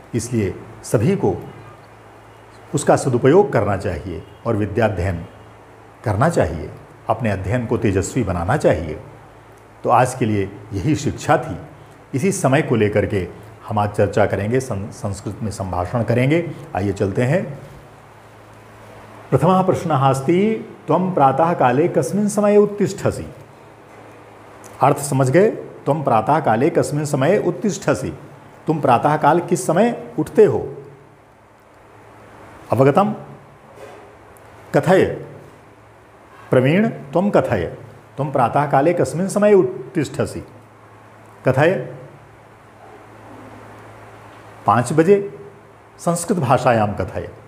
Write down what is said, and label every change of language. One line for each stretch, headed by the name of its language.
Hindi: इसलिए सभी को उसका सदुपयोग करना चाहिए और विद्याध्ययन करना चाहिए, अपने अध्ययन को तेजस्वी बनाना चाहिए। तो आज के लिए यही शिक्षा थी। इसी समय को लेकर के हम आज चर्चा करेंगे, संस्कृत में संभाषण करेंगे। आइए चलते हैं।
Sanskrit: प्रथमः प्रश्नः अस्ति, त्वं प्रातः काले कस्मिन् समये उत्तिष्ठसि?
Hindi: अर्थ समझ गए?
Sanskrit: त्वं प्रातः काले कस्मिन् समये उत्तिष्ठसि?
Hindi: तुम प्रातःकाल किस समय उठते हो?
Sanskrit: अवगतम? कथय प्रवीण त्वं कथय त्वं प्रातःकाले कस्मिन् समये उत्तिष्ठसि। कथय
Hindi: 5 बजे
Sanskrit: संस्कृत भाषायां कथय।